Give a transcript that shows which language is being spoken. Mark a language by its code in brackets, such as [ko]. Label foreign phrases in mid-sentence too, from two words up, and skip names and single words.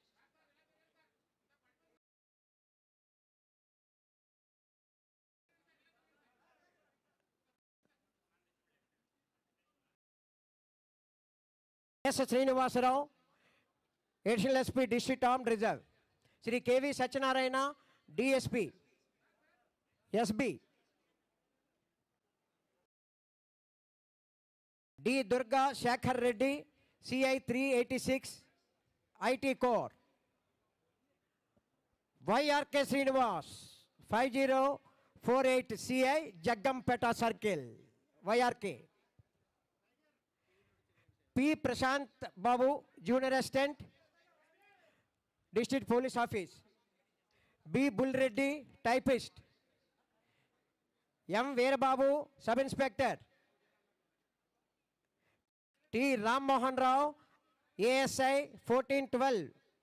[en] S. Srinivasa Rao, Additional SP, District Armed Reserve. Sri K.V. Satyanarayana, DSP, SB. D. Durga Shakhar Reddy, CI 386, IT Core. YRK Srinivas, 5048 CI, Jagampeta Circle, YRK. P. Prashant Babu, Junior Assistant, District Police Office. B. Bull Reddy, Typist. M. Veerababu, Sub Inspector. T. Ram Mohan Rao, ASI 1412.